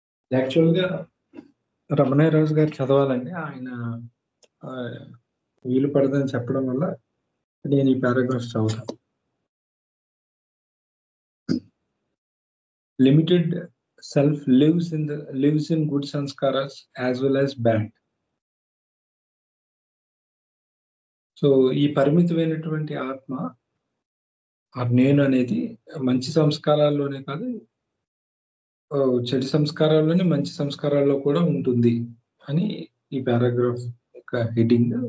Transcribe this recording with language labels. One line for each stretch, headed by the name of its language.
Telugu: Actual గా రమణయ్య రాజు గారు చదవాలండి. ఆయన వీలు పడదని చెప్పడం వల్ల నేను ఈ పారాగ్రాఫ్ చదువుతాను.
English: Limited self lives in good sanskaras as well as bad.
Telugu: So ఈ పరిమితమైనటువంటి ఆత్మ నేను అనేది మంచి సంస్కారాల్లోనే కాదు, చెడు సంస్కారాల్లోనే మంచి సంస్కారాల్లో కూడా ఉంటుంది అని ఈ పారాగ్రాఫ్ యొక్క హెడ్డింగ్.